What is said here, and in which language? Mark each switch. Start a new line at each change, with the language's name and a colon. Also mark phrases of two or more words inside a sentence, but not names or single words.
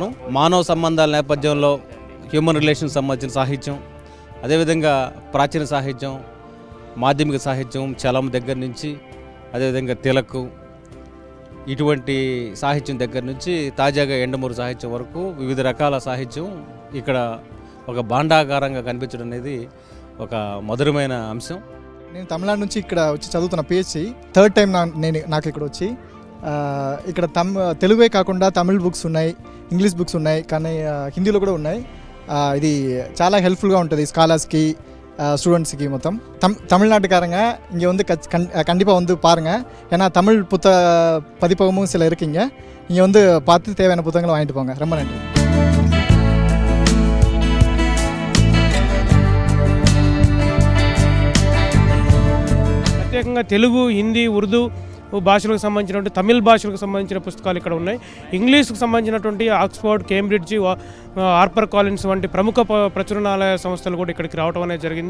Telugu: మానవ సంబంధాల నేపథ్యంలో
English: human relations
Telugu: సంబంధించిన సాహిత్యం, అదేవిధంగా ప్రాచీన సాహిత్యం, మాధ్యమిక సాహిత్యం, చలం దగ్గర నుంచి, అదేవిధంగా తిలక్, ఇటువంటి సాహిత్యం దగ్గర నుంచి తాజాగా ఎండమూరు సాహిత్యం వరకు వివిధ రకాల సాహిత్యం ఇక్కడ ఒక భాండాగారంగా కనిపించడం అనేది ఒక మధురమైన అంశం. నేను తమిళనాడు నుంచి ఇక్కడ వచ్చి చదువుతున్న
English: PhD third time
Telugu: నాకు ఇక్కడ వచ్చి ఇక్కడ తెలుగే కాకుండా తమిళ్ బుక్స్ ఉన్నాయి, ఇంగ్లీష్ బుక్స్ ఉన్నాయి, కానీ హిందీలో కూడా ఉన్నాయి. ఇది చాలా హెల్ప్ఫుల్గా ఉంటుంది స్కాలర్స్కి,
Tamil: ஸ்டூடெண்ட்ஸுக்கு மொத்தம் தமிழ்நாட்டுக்காரங்க இங்கே வந்து கண்டிப்பாக வந்து பாருங்கள். ஏன்னா தமிழ் பதிப்பகமும் சில இருக்குங்க. இங்கே வந்து பார்த்து தேவையான புத்தகங்களை வாங்கிட்டு போங்க. ரொம்ப நன்றி.
Telugu: ప్రత్యేకంగా తెలుగు, హిందీ, ఉర్దూ భాషలకు సంబంధించినటువంటి తమిళ భాషలకు సంబంధించిన పుస్తకాలు ఇక్కడ ఉన్నాయి. ఇంగ్లీష్కు సంబంధించినటువంటి ఆక్స్ఫర్డ్, కేంబ్రిడ్జ్, హార్పర్ కాలిన్స్ వంటి ప్రముఖ ప్రచురణాలయ సంస్థలు కూడా ఇక్కడికి రావడం అనేది జరిగింది.